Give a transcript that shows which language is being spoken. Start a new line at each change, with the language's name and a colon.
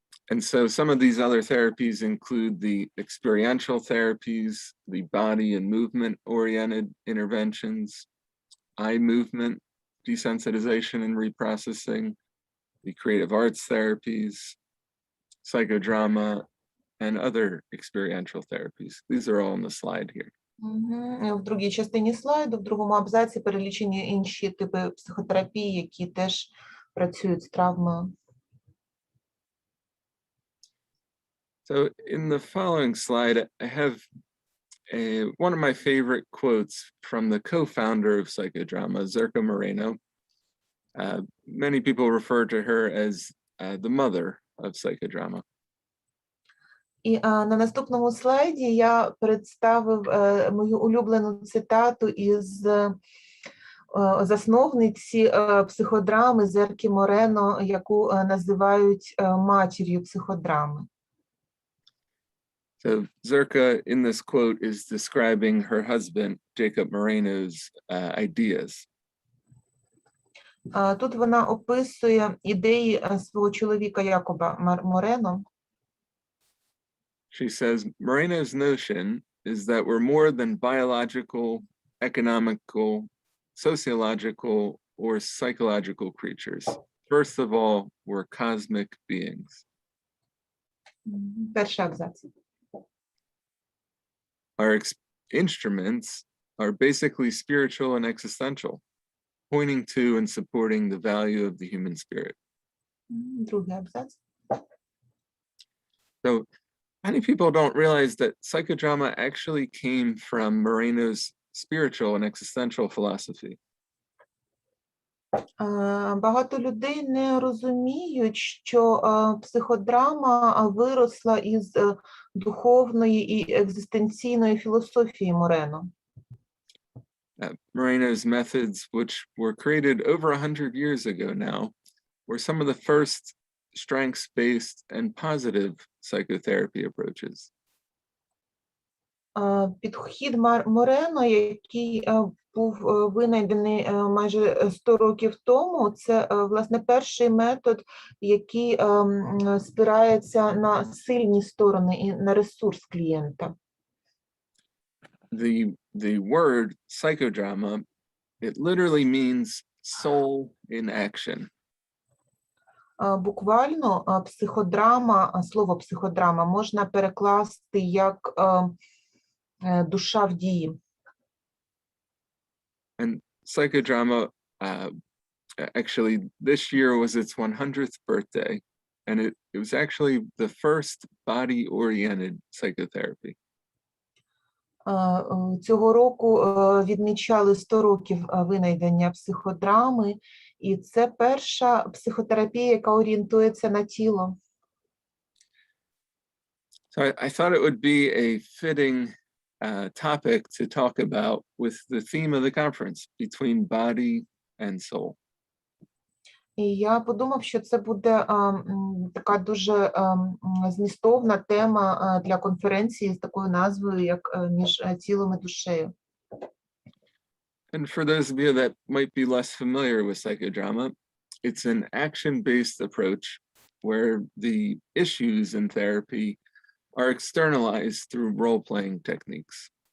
English: And so some of these other therapies include the experiential therapies, the body and movement oriented interventions, eye movement, desensitization and reprocessing, the creative arts therapies, psychodrama, and other experiential therapies. These are all on the slide here.
Ukrainian: В другій частині слайду, в другому абзаці перелічені інші типи психотерапії, які теж працюють з травмою.
English: So in the following slide, I have one of my favorite quotes from the co-founder of Psychodrama, Zerka Moreno. Many people refer to her as the mother of Psychodrama.
Ukrainian: І на наступному слайді я представив мою улюблену цитату із засновниці психодрами Зерки Морено, яку називають матір'ю психодрами.
English: So Zerka, in this quote, is describing her husband, Jacob Moreno's ideas.
Ukrainian: Тут вона описує ідеї свого чоловіка Якоба Морено.
English: She says, Moreno's notion is that we're more than biological, economical, sociological, or psychological creatures. First of all, we're cosmic beings.
Ukrainian: Перший абзац.
English: Our instruments are basically spiritual and existential, pointing to and supporting the value of the human spirit.
Ukrainian: Другий абзац.
English: So many people don't realize that psychodrama actually came from Moreno's spiritual and existential philosophy.
Ukrainian: Багато людей не розуміють, що психодрама виросла із духовної і екзистенційної філософії Морено.
English: Moreno's methods, which were created over 100 years ago now, were some of the first strengths-based and positive psychotherapy approaches.
Ukrainian: Підхід Морено, який був винайдений майже 100 років тому, це, власне, перший метод, який спирається на сильні сторони і на ресурс клієнта.
English: The word psychodrama, it literally means soul in action.
Ukrainian: Буквально психодрама, слово психодрама можна перекласти як душа в дії.
English: And psychodrama, actually, this year was its 100th birthday, and it was actually the first body-oriented psychotherapy.
Ukrainian: Цього року відмічали 100 років винайдення психодрами, і це перша психотерапія, яка орієнтується на тіло.
English: So I thought it would be a fitting topic to talk about with the theme of the conference, between body and soul.
Ukrainian: І я подумав, що це буде така дуже змістовна тема для конференції з такою назвою, як «Між тілом і душею».
English: And for those of you that might be less familiar with psychodrama, it's an action-based approach where the issues in therapy are externalized through role-playing techniques.